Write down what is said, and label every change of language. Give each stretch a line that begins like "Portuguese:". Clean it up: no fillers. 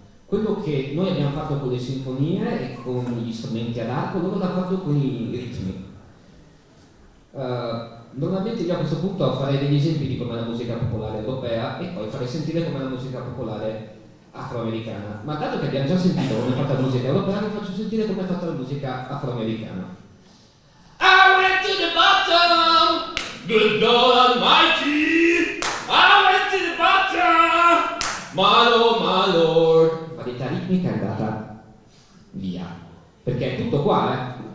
Italian: Quello che noi abbiamo fatto con le sinfonie e con gli strumenti ad arco, loro l'hanno fatto con i ritmi. Normalmente io a questo punto farei degli esempi di com'è la musica popolare europea e poi farei sentire com'è la musica popolare afroamericana. Ma dato che abbiamo già sentito come è fatta la musica europea, vi faccio sentire come è fatta la musica afroamericana.
English: I went to the bottom, good God Almighty. I went to the bottom, my Lord.
Italian: Varietà ritmica è andata via, perché è tutto qua, eh?